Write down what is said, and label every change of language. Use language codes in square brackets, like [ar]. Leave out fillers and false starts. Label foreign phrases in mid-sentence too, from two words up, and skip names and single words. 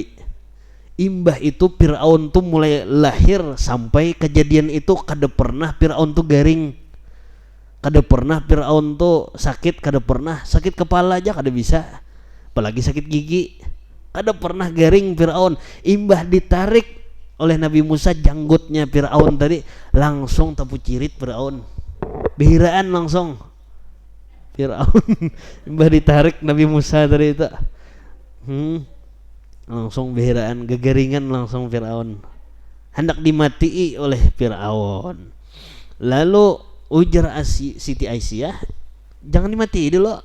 [bjn] Imbah itu Firaun tuh mulai lahir sampai kejadian itu kada pernah Firaun tuh garing. Kada pernah Firaun tuh sakit, kada pernah sakit kepala aja kada bisa. Apalagi sakit gigi. Kada pernah garing Firaun. Imbah ditarik oleh Nabi Musa janggutnya Firaun tadi, langsung tapu cirit Firaun. Behiraan langsung Firaun. Imbah ditarik Nabi Musa tadi itu. Langsung behiraan, gegaringan langsung Firaun. Hendak dimatii oleh Firaun. Lalu ujar Siti Aisyah, jangan dimatii dulu.